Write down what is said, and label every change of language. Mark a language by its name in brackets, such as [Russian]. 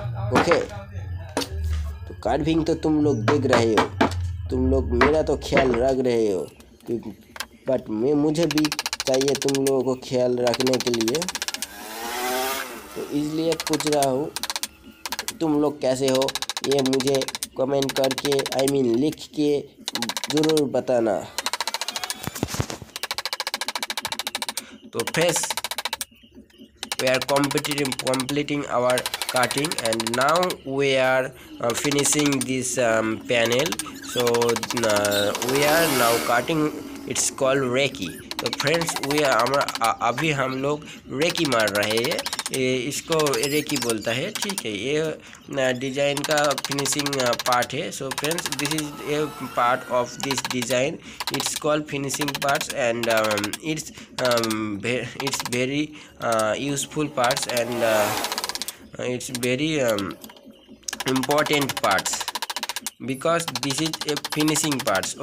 [Hindi] Okay, तो carving तो तुम लोग देख रहे हो, तुम लोग मेरा तो ख्याल रख रहे हो, क्योंकि बट मुझे भी चाहिए तुम लोगों को ख्याल रखने के लिए, तो इसलिए पूछ रहा हूँ तुम लोग कैसे हो, ये मुझे कमेंट करके लिख के ज़रूर बताना। तो friends, [English] we are completing our cutting, and now we are finishing this panel. So we are now cutting, it's called रेकी। [Hindi] तो फ्रेंड्स अभी हम लोग रेकी मार रहे हैं, इसको रेकी बोलता है, ठीक है। ये डिज़ाइन का फिनिशिंग पार्ट है। [English] So friends, this is a part of this design, it's called finishing parts, and it's very useful parts, and it's very important parts, because this is a finishing parts.